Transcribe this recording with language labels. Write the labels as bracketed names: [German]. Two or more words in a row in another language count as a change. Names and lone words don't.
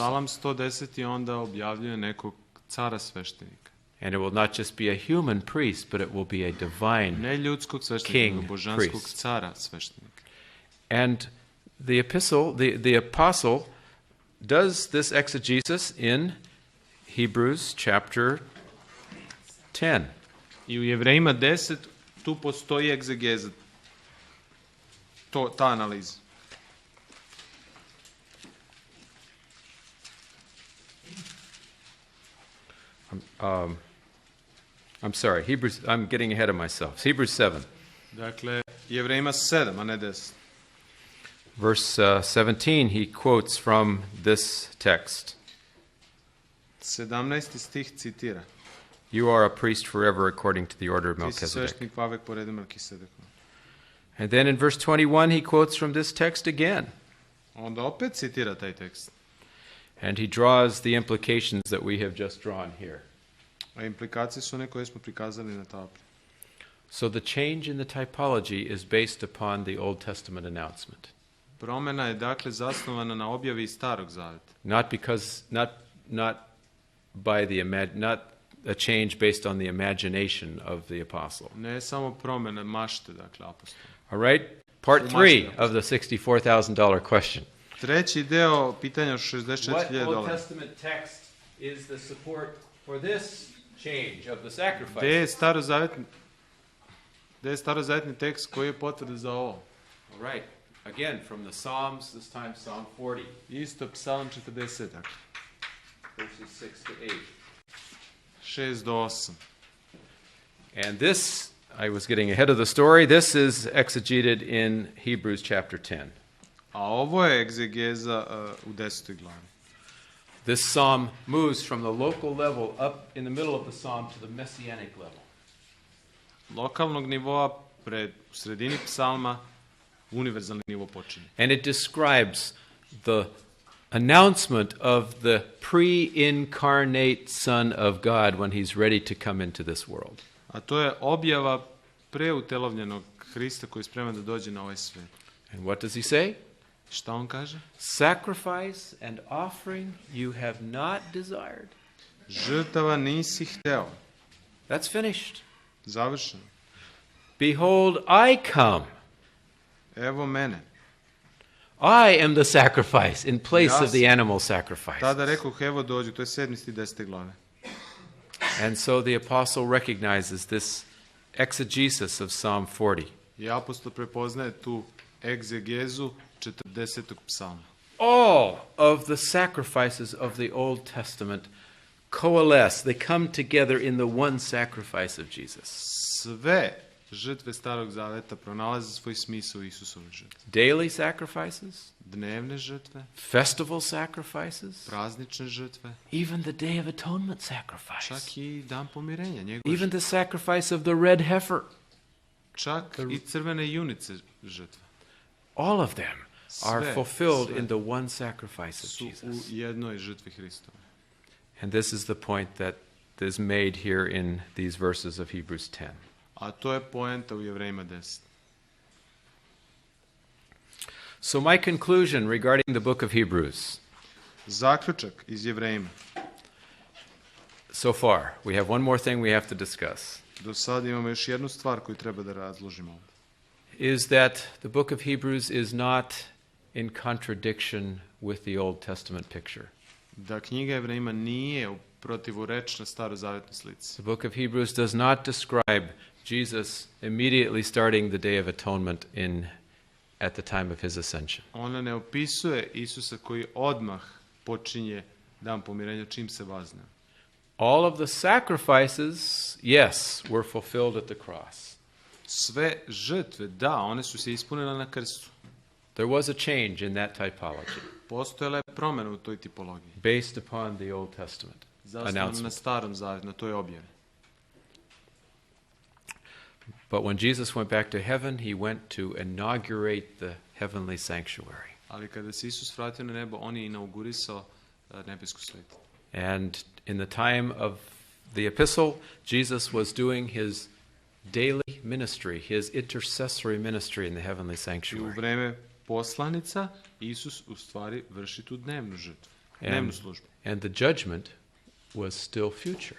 [Serbian] Psalam 110 onda objavljuje nekog cara sveštenika. [English] And it will not just be a human priest, but it will be a divine [Serbian] Ne ljudskog sveštenika, nego king božanskog priest. cara sveštenika. [English] And the apostle does this exegesis in Hebrews chapter 10. [Serbian] I u Jevrejima 10 tu postoji egzegeza. Ta analiza. [English] I'm sorry, I'm getting ahead of myself. Hebrews 7. [Serbian] Dakle, Jevrejima 7, a ne 10. [English] Verse 17, he quotes from this text. 17. [Serbian] stih citira. [English] You are a priest forever according to the order of [Serbian] Ti si Melchizedek. sveštenik vavek po redu Melkisedekova. [English] And then in verse 21, he quotes from this text again. [Serbian] Onda opet citira taj tekst. [English] And he draws the implications that we have just drawn here. [Serbian] A implikacije su one koje smo prikazali na tabli. [English] So the change in the typology is based upon the Old Testament announcement. [Serbian] Promjena je dakle zasnovana na objavi iz Starog Zaveta. [English] Not a change based on the imagination of the apostle. [Serbian] Ne samo promjena mašte, dakle, apostola. [English] All right? Part 3 of the $64,000 question. [Serbian] Treći deo pitanja od What $64,000. [English] Old Testament text is the support for this change of the [Serbian] Gde je sacrifice? starozavetni tekst koji je potvrda za ovo? [English] All right. Again, from the Psalms, this time Psalm 40, [Serbian] Isto psalam 40, dakle, [English] verses 6 to 8. [Serbian] 6 do 8. [English] And this, I was getting ahead of the story, this is exegeted in Hebrews chapter 10. [Serbian] A ovo je egzegeza u 10. glavi. [English] This psalm moves from the local level up in the middle of the psalm to the messianic level. [Serbian] Lokalnog nivoa u sredini psalma univerzalni nivo počinje. [English] And it describes the announcement of the pre-incarnate Son of God when he's ready to come into this world. [Serbian] A to je objava preutelovljenog Hrista koji je spreman da dođe na ovaj svet. [English] And what does he say? [Serbian] Šta on kaže? [English] Sacrifice and offering you have not desired. [Serbian] Žrtava nisi hteo. [English] That's finished. [Serbian] Završeno. [English] Behold, I come. [Serbian] Evo mene. [English] I am the sacrifice in place of the animal sacrifice. [Serbian] Tada rekoh, evo dođu, to je 7. stih 10. glave. [English] And so the apostle recognizes this exegesis of Psalm 40. [Serbian] I apostol prepoznaje tu egzegezu 40. psalma. [English] All of the sacrifices of the Old Testament coalesce. They come together in the one sacrifice of Jesus. [Serbian] Sve žrtve Starog Zaveta pronalaze svoj smisao u Isusovoj žrtvi. [English] Daily sacrifices, [Serbian] Dnevne žrtve, [English] festival sacrifices, [Serbian] praznične žrtve, [English] even the Day of Atonement sacrifice, [Serbian] čak i dan pomirenja, njegove even žrtve. [English] the sacrifice of the red heifer. [Serbian] Čak i crvene junice žrtve. [English] All of them are [Serbian] Sve, fulfilled sve [English] in the one sacrifice of [Serbian] su u Jesus. jednoj žrtvi Hristove. [English] And this is the point that is made here in these verses of Hebrews 10. [Serbian] A to je poenta u Jevrejima 10. [English] So my conclusion regarding the book of Hebrews. [Serbian] Zaključak iz Jevrejima. [English] So far, we have one more thing we have to discuss. [Serbian] Do sada imamo još jednu stvar koju treba da razložimo ovdje. [English] Is that the book of Hebrews is not in contradiction with the Old Testament picture. [Serbian] Da knjiga Jevrejima nije protivurečna starozavetnoj slici. [English] The book of Hebrews does not describe Jesus immediately starting the Day of Atonement at the time of his ascension. [Serbian] Ona ne opisuje Isusa koji odmah počinje dan pomirenja čim se vazne. [English] All of the sacrifices, yes, were fulfilled at the cross. [Serbian] Sve žrtve, da, one su se ispunile na krstu. [English] There was a change in that typology [Serbian] Postojala je promjena u toj tipologiji. [English] based upon the Old Testament [Serbian] Zasnovana na announcement. Starom Zavetu, na toj objavi. [English] But when Jesus went back to heaven, he went to inaugurate the heavenly sanctuary. [Serbian] Ali kada se Isus vratio na nebo, on je inaugurisao nebesku svetinju. [English] And in the time of the epistle, Jesus was doing his daily ministry, his intercessory ministry in the heavenly [Serbian] I u sanctuary. vreme poslanica, Isus u stvari vrši tu dnevnu žrtvu, dnevnu službu. [English] And the judgment was still future.